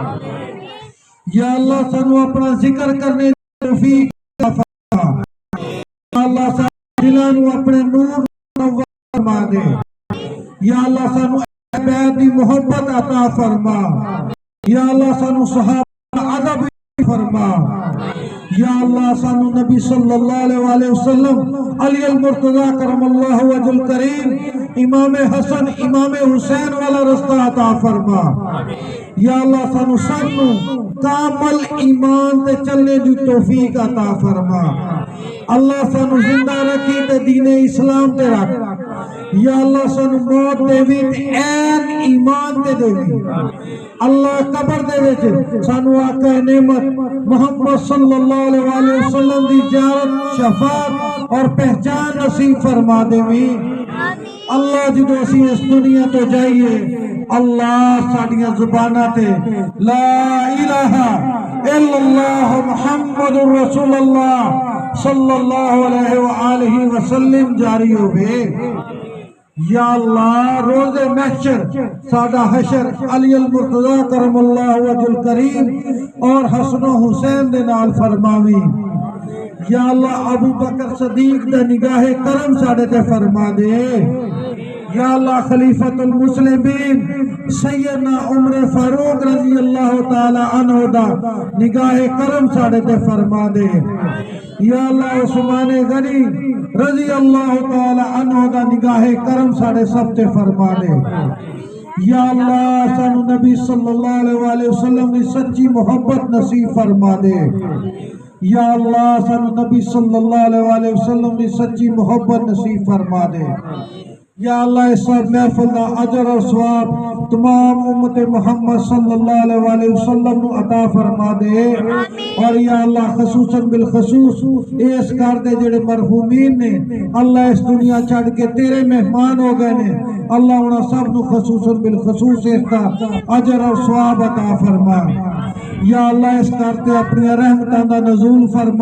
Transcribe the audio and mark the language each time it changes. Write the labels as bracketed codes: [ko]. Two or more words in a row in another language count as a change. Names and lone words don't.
[pa] یا اللہ سانو اپنا ذکر کرنے دی توفیق عطا فرما یا اللہ سانو دلانو اپنے نور فرما دے یا اللہ سانو عباد دی محبت عطا فرما یا اللہ سانو صحابہ ادب فرما یا اللہ سانو نبی [ar] صلی اللہ علیہ وسلم [pa] علی المرتضیٰ [ar] کرم اللہ وجہ الکریم [pa] امام حسن امام حسین والا رستہ عطا فرما یا اللہ سانو سانو کامل ایمان تے چلنے دی توفیق عطا فرما اللہ سانو زندہ رکھی تے دین اسلام تے رکھ یا اللہ سانو موت دے وچ این ایمان تے دے اللہ قبر دے وچ سانو آقا نعمت محمد [ar] صلی اللہ علیہ وسلم [pa] دی زیارت شفاعت اور پہچان نصیب فرما دے اللہ جدو اسی اس دنیا تو جائیے اللہ ساڑیاں زبانہ تے [ar] لا الہ الا اللہ محمد رسول اللہ صلی اللہ علیہ وآلہ وسلم [pa] جاری ہووے. یا اللہ روزِ محشر ساڈا حشر علی المرتضیٰ [ar] کرم اللہ وجہہ الکریم [pa] اور حسن حسین دے نال فرماوی. یا اللہ ابو بکر صدیق دا نگاہِ کرم ساڈے تے فرما دے. یا اللہ خلیفۃ المسلمین سیدنا عمر فاروق [ar] رضی اللہ تعالیٰ عنہ [pa] دا نگاہِ کرم ساڈے تے فرما دے. یا اللہ عثمان غنی [ar] رضی اللہ تعالیٰ عنہ [pa] دا نگاہِ کرم ساڈے سب تے فرما دے. یا اللہ سانوں نبی [ar] صلی اللہ علیہ وسلم [pa] دی سچی محبت نصیب فرما دے. یا اللہ سانوں نبی [ar] صلی اللہ علیہ وسلم [pa] دی سچی محبت نصیب فرما دے. یا اللہ اس سب محفل دا اجر اور ثواب تمام امت محمد [ar] صلی اللہ علیہ وسلم [pa] نوں عطا فرما دے. اور یا اللہ خصوصاً بالخصوص اس گھر دے جیہڑے مرحومین نے اللہ اس دنیا چھڈ کے تیرے مہمان ہو گئے نے، اللہ اونہاں سب نوں خصوصاً بالخصوص اس کا اجر اور ثواب عطا فرما. یا اللہ اس گھر تے اپنی رحمتاں دا نزول فرما.